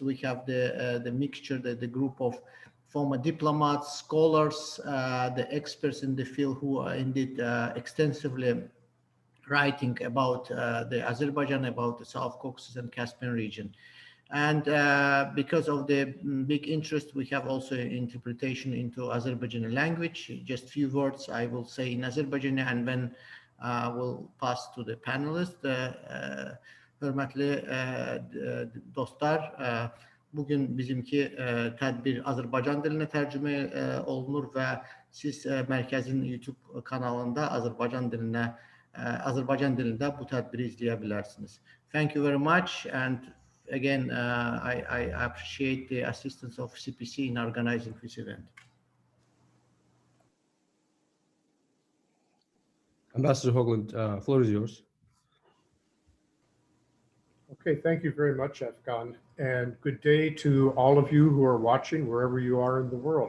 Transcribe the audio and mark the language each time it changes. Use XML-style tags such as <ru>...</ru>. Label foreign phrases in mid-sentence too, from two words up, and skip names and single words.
<en>We have the mixture, the group of former diplomats, scholars, the experts in the field who are indeed extensively writing about the Azerbaijan, about the South Caucasus and Caspian region. And because of the big interest, we have also interpretation into Azerbaijani language. Just few words I will say in Azerbaijani, and then we'll pass to the panelists.</en> <az>Hürmetli dostlar, bugün bizimki tədbir Azərbaycan dilinə tərcümə olunur və siz mərkəzin YouTube kanalında Azərbaycan dilində bu tədbiri izləyə bilərsiniz.</az> <en>Thank you very much, and again, I appreciate the assistance of CPC in organizing this event. Ambassador Hoagland, floor is yours. Okay, thank you very much, Efkan, and good day to all of you who are watching wherever you are in the world.</en>